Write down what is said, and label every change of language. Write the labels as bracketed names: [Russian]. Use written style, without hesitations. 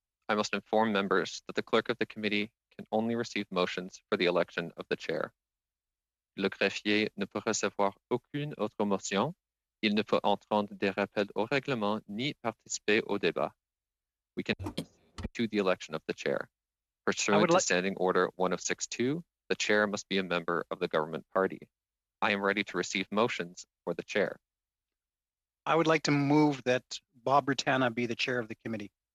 [English] I must inform members that the clerk of the committee can only receive motions for the election of the chair. [French] Le greffier ne peut recevoir aucune autre motion. Il ne peut entendre des rappels au règlement ni participer au débat. [English] We can to the election of the chair. Pursuant to Standing Order 1062, the chair must be a member of the government party. I am ready to receive motions for the chair. I would like to move that Bob Britannia be the chair of the committee.